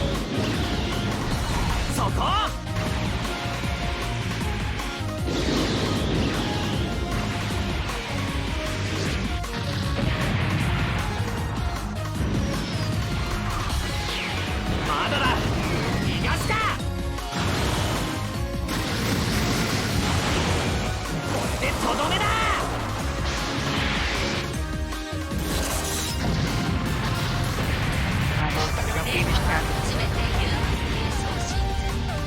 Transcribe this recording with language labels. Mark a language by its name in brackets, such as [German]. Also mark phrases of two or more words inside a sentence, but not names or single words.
[Japanese] そこまだだ。逃がすか。これでとどめだ。 [Filipino] Talagang finish na. [Japanese] 全て有機へ送信済み。